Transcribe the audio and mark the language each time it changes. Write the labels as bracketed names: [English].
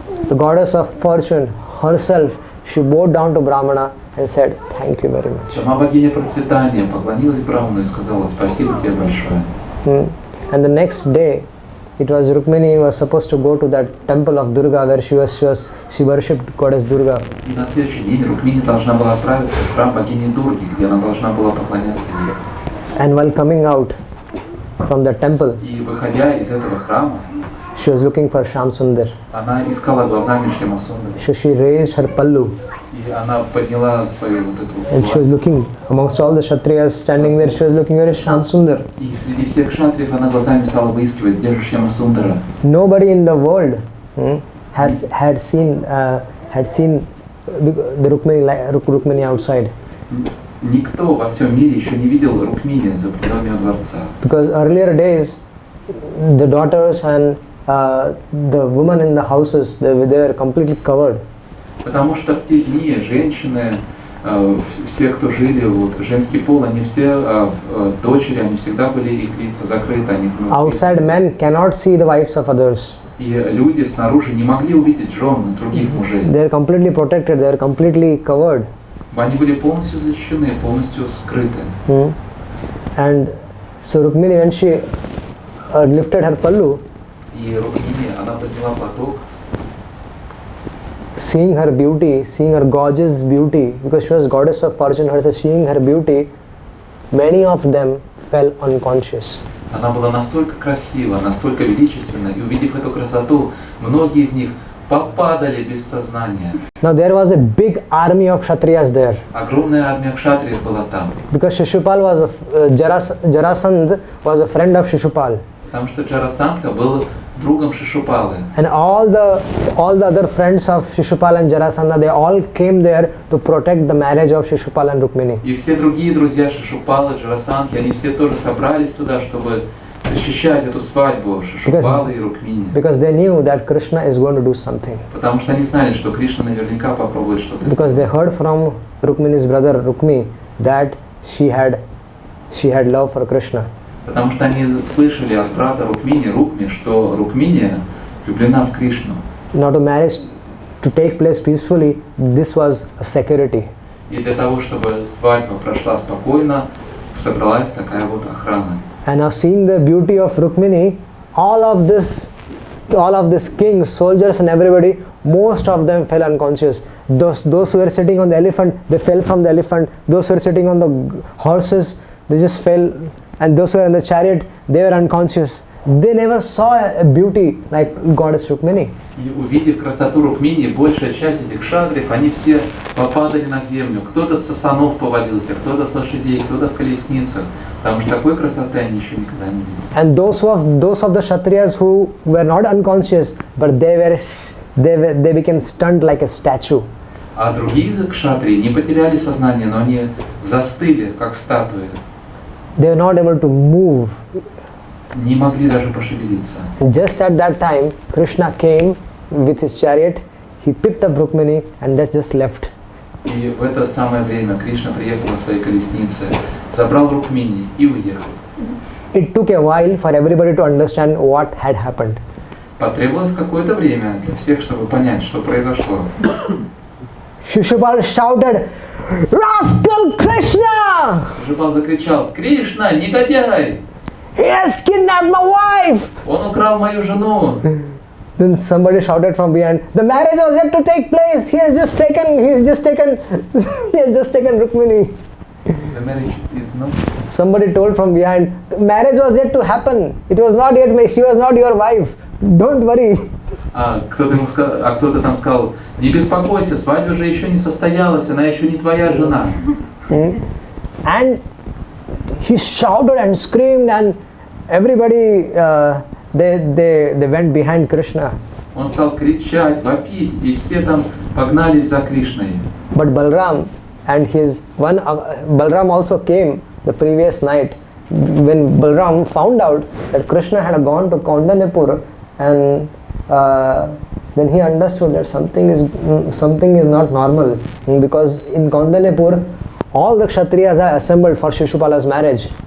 [English] The goddess of fortune herself, she bowed down to Brahmana and said, thank you very much. [Russian] Сама богиня процветания поклонилась Браману и сказала: спасибо тебе большое. [English] And the next day, it was Rukmini was supposed to go to that temple of Durga where she worshipped goddess Durga. [Russian] И на следующий день Рукмини должна была отправиться в храм богини Дурги, где она должна была поклоняться ей. [English] And while coming out from the temple, [Russian] И выходя из этого храма, [English] she was looking for Shyam Sundar. [Russian] она искала глазами Шьямасундару. [English] So she raised her pallu [Russian] И она подняла свою вот эту [English] and she was looking amongst all the Kshatriyas standing there. She was looking, where is Shyam Sundar? [Russian] И среди всех кшатриев она глазами стала выискивать, где же Шьямасундара. [English] Nobody in the world had seen the Rukmini outside. [Russian] Никто во всем мире еще не видел Рукмини за пределами дворца. [English] Because earlier days, the daughters and the women in the houses, they were completely covered. [Russian] Потому что в те дни женщины, все, кто жили, вот, женский пол, они все, дочери, они всегда были, их лица закрыты, они [English] Outside men cannot see the wives of others. [Russian] И люди снаружи не могли увидеть жен других мужей. [English] They are completely protected, they are completely covered. [Russian] Они были полностью защищены, полностью скрыты. [English] And so Rukmini, when she lifted her pallu, [Russian] И Рукмини, она подняла платок, [English] seeing her beauty, seeing her gorgeous beauty, because she was goddess of fortune herself, seeing her beauty, many of them fell unconscious. [Russian] Она была настолько красива, настолько величественна, и увидев эту красоту, многие из них попадали без сознания. [English] Now there was a big army of Kshatriyas there. [Russian] Огромная армия кшатриев была там. [English] Because Shishupal was Jarasandha was a friend of Shishupal. [Russian] Потому что Джарасандха был другом Шишупалы. [English] And all the other friends of Shishupal and Jarasandha, they all came there to protect the marriage of Shishupal and Rukmini. [Russian] И все другие друзья Шишупалы, Джарасандхи, они все тоже собрались туда, чтобы защищать эту свадьбу Шишупалы и Рукмини. [English] Because they knew that Krishna is going to do something. [Russian] Потому что они знали, что Кришна наверняка попробует что-то сделать. [English] Because they heard from Rukmini's brother Rukmi that she had love for Krishna. [Russian] Потому что они слышали от брата Рукмини, что Рукмини влюблена в Кришну. [English] Now to marriage to take place peacefully, this was a security. [Russian] И для того, чтобы свадьба прошла спокойно, собралась такая вот охрана. [English] And now seeing the beauty of Rukmini, all of this kings, soldiers and everybody most of them fell unconscious. Those who were sitting on the elephant, they fell from the elephant. Those who were sitting on the horses, they just fell. And those who were in the chariot, they were unconscious. They never saw a beauty like goddess Rukmini. [Russian] И увидев красоту Рукмини, большая часть этих шадрев, они все попадали на землю. Кто-то со слонов повалился, кто-то с лошадей, кто-то в колесницах. Потому что такой красоты они еще никогда не видели. [English] And those of the Kshatriyas who were not unconscious, but they became stunned like a statue. [Russian] А другие кшатрии не потеряли сознание, но они застыли, как статуи. [English] They were not able to move. [Russian] Не могли даже пошевелиться. [English] Just at that time, Krishna came with his chariot. He picked up Rukmini and that just left. [Russian] И в это самое время Кришна приехал на своей колеснице, забрал Рукмини и уехал. [English] It took a while for everybody to understand what had happened. [Russian] Потребовалось какое-то время для всех, чтобы понять, что произошло. [English] Shishupal shouted, "Rascal Krishna! [Russian] Шишупал закричал: «Кришна, негодяй! [English] He has kidnapped my wife!" [Russian] Он украл мою жену!» [English] Then somebody shouted from behind, "The marriage was yet to take place. He has just taken Rukmini." The marriage is not... Somebody told from behind, "The marriage was yet to happen. It was not yet made. She was not your wife. Don't worry." [Russian] Кто-то там сказал: «Не беспокойся, свадьба же еще не состоялась, она еще не твоя жена». [English] And he shouted and screamed, and everybody they went behind Krishna. [Russian] Он стал кричать, вопить, и все там погнались за Кришной. [English] But Balram Balram also came the previous night. When Balram found out that Krishna had gone to Kaundanepur, and then he understood that something is not normal, because in Kaundanepur all the Kshatriyas are assembled for Shishupala's marriage.